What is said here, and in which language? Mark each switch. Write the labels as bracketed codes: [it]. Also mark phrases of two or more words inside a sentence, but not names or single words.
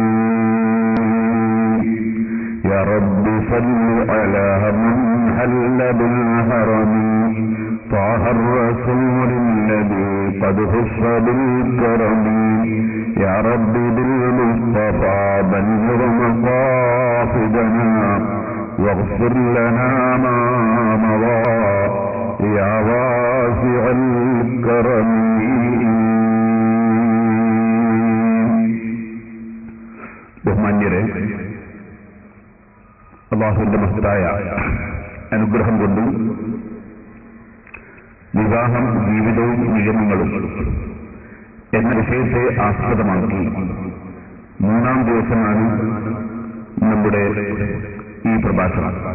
[ar] يا رب صل على من حل بالهرم طه الرسول الذي قد خص بالكرم. يا رب بالمصطفى بلغ مقاصدنا واغفر لنا ما مضى يا واسع الكرم. [ml] ബഹുമാന്യരെ, അല്ലാഹുവിന്റെ മഹത്തായ അനുഗ്രഹം കൊണ്ടും വിവാഹം ജീവിതവും നിയമങ്ങളും എന്ന വിഷയത്തെ ആസ്പദമാക്കി 3-ാം ദിവസമാണ് നമ്മുടെ ഈ പ്രഭാഷണം.